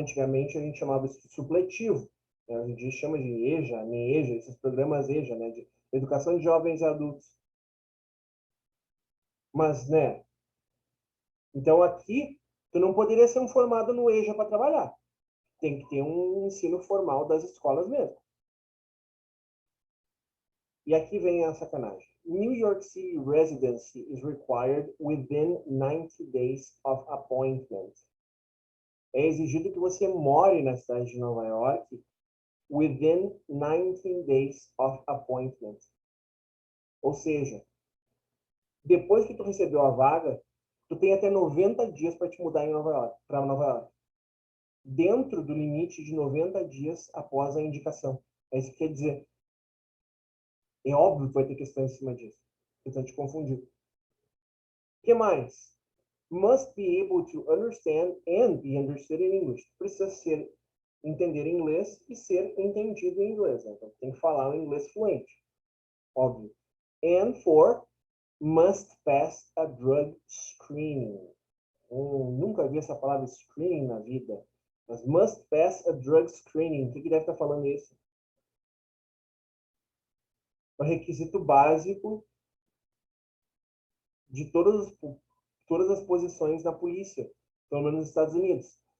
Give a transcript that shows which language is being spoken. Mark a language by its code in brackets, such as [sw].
[pt] Antigamente a gente chamava isso de supletivo, né? Hoje em dia chama de EJA, NEJA, esses programas EJA, né? De Educação de Jovens e Adultos. Mas, né, Então, aqui, tu não poderia ser um formado no EJA para trabalhar. Tem que ter um ensino formal das escolas mesmo. E aqui vem a sacanagem. [en] New York City residency is required within 90 days of appointment. [pt] É exigido que você more na cidade de Nova York [en] within 19 days of appointment. [pt] Ou seja, depois que tu recebeu a vaga, tu tem até 90 dias para te mudar para Nova York. Dentro do limite de 90 dias após a indicação. É isso que quer dizer. É óbvio que vai ter questões em cima disso. Tentando te confundir. O que mais? [en] Must be able to understand and be understood in English. [pt] Precisa entender inglês e ser entendido em inglês. Né? Então, tem que falar um inglês fluente. Óbvio. [en] And for must pass a drug screening. [pt] Nunca vi essa palavra screening na vida. Mas [en] must pass a drug screening. [pt] O que deve estar falando isso? É o requisito básico de todas as posições na polícia, pelo menos nos Estados Unidos.